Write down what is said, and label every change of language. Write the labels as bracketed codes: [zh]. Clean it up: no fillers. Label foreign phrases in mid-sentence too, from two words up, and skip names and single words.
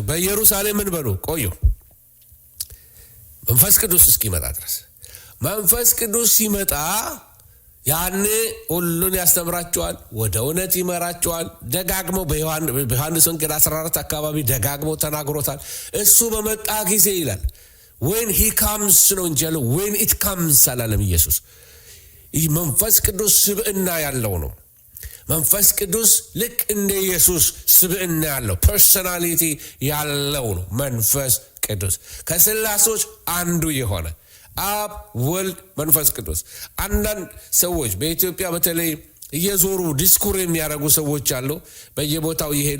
[am] በኢየሩሳሌም ምን በሉ ቆዩ መንፈስ ቅዱስ እስኪመጣ ድረስ። መንፈስ ቅዱስ ሲመጣ ያን ሁሉን ያስተምራቸዋል፣ ወደ እውነት ይመራቸዋል። ደጋግሞ በዮሐንስ ወንጌል 14 አካባቢ ደጋግሞ ተናግሮታል። እሱ በመጣ ጊዜ ይላል [en] when he comes [am] ነው እንጂ ያለው [en] when it comes [am] አላለም ኢየሱስ። ይህ መንፈስ ቅዱስ ስብዕና ያለው ነው። መንፈስ ቅዱስ ልክ እንደ ኢየሱስ ስብዕና ያለው ፐርሶናሊቲ ያለው ነው። መንፈስ ቅዱስ ከሥላሴዎች አንዱ የሆነ አብ፣ ወልድ፣ መንፈስ ቅዱስ። አንዳንድ ሰዎች በኢትዮጵያ በተለይ እየዞሩ ዲስኩር የሚያደርጉ ሰዎች አሉ። በየቦታው እየሄዱ